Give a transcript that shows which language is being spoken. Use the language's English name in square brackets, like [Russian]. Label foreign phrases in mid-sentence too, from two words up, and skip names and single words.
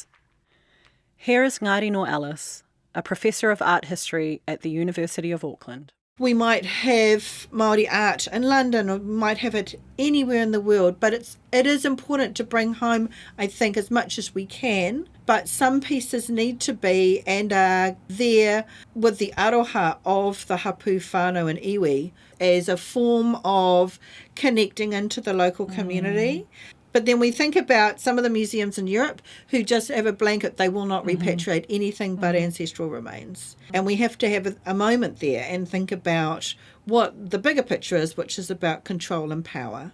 [English] Here is Ngāti no Ellis, a professor of art history at the University of Auckland. We might have Māori art in London, or we might have it anywhere in the world, but it is important to bring home, I think, as much as we can. But some pieces need to be and are there with the aroha of the [Māori] hapu whānau [English] and iwi as a form of connecting into the local community. But then we think about some of the museums in Europe who just have a blanket, they will not repatriate anything but ancestral remains. And we have to have a moment there and think about what the bigger picture is, which is about control and power.